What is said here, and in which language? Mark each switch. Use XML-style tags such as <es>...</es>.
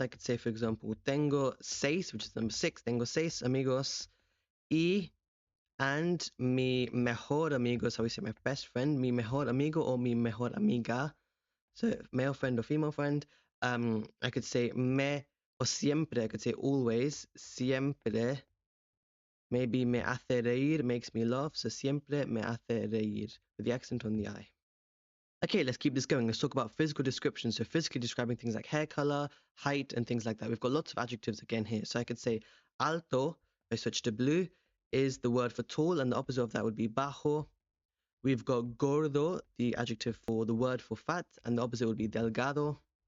<en>I could say, for example, tengo seis, which is number 6,</en> <es>tengo seis amigos, y</es> <en>and</en> <es>mi mejor amigo,</es> <en>so we say my best friend, mi mejor amigo or</en> <es>mi mejor amiga,</es> <en>so male friend or female friend. I could say me or siempre, I could say always, siempre. Maybe</en> <es>me hace reír</es> <en>makes me laugh, so</en> <es>siempre me hace reír,</es> <en>with the accent on the I. Okay, let's keep this going. Let's talk about physical descriptions. So physically describing things like hair color, height, and things like that. We've got lots of adjectives again here. So I could say alto, if I switch to blue, is the word for tall, and the opposite of that would be bajo. We've got gordo, the adjective for the word for fat, and the opposite would be delgado.</en>